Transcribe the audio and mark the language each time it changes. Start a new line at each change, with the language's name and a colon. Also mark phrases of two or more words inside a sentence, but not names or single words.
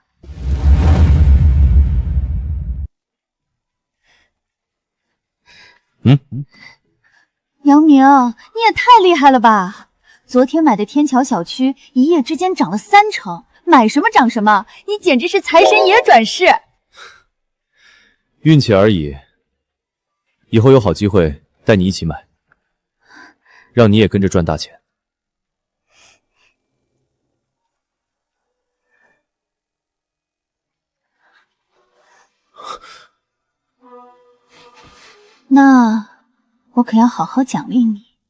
Chinese: 杨明，你也太厉害了吧！昨天买的天桥小区一夜之间涨了3成，买什么涨什么，你简直是财神爷转世！运气而已，以後有好機會帶你一起買，讓你也跟着賺大錢。那我可要好好獎勵你。